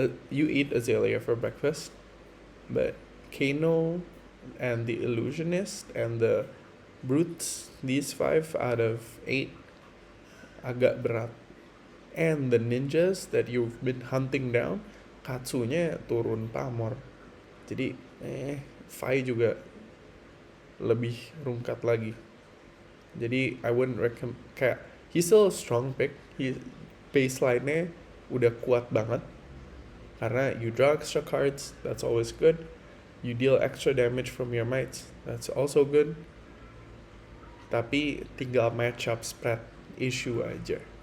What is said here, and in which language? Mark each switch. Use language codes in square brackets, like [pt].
[en] You eat Azalea for breakfast, but Kano and the Illusionist and the Brutes, these 5 out of 8, [id] agak berat. [en] And the ninjas that you've been hunting down, Katsunya [id] turun pamor. Jadi Fai juga lebih rungkat lagi. Jadi [en] I wouldn't recommend, [id] kayak [en] he's still a strong pick. [id] Baseline-nya udah kuat banget. Karena [en] you draw extra cards, that's always good. You deal extra damage from your mites, that's also good. [id] Tapi tinggal [en] matchup spread issue [id] aja.